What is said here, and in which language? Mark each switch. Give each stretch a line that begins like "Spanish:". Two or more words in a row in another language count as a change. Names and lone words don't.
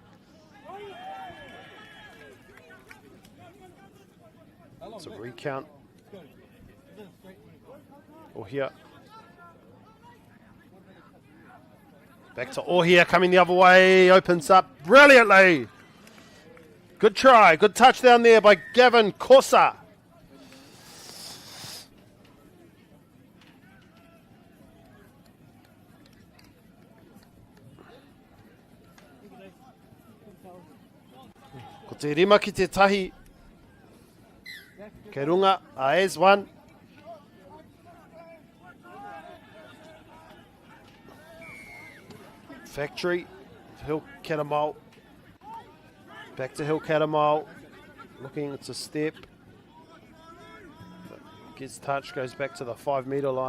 English: It's a recount. Ohia. Back to Ohia, coming the other way. Opens up brilliantly. Good try. Good touchdown there by Gavin Corsa.
Māori: Ko te rima ki te tahi. Kei runga a as one. Factory.
English: Hill Catamount. Back to Hill Catamount. Looking, it's a step. Gets touched, goes back to the 5 metre line.